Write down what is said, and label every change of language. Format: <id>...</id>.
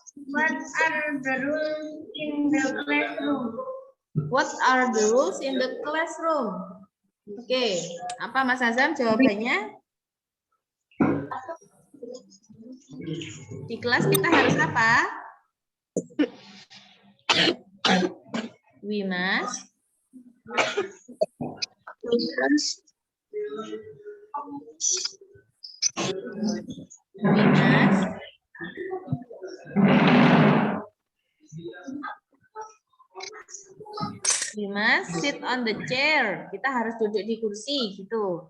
<en>What are the rules in the classroom? What are the rules in the classroom?</en> <id>Oke, apa Mas Azam jawabannya? Di kelas kita harus apa?</id> <en>We must We must sit on the chair.</en> <id>Kita harus duduk di kursi gitu.</id>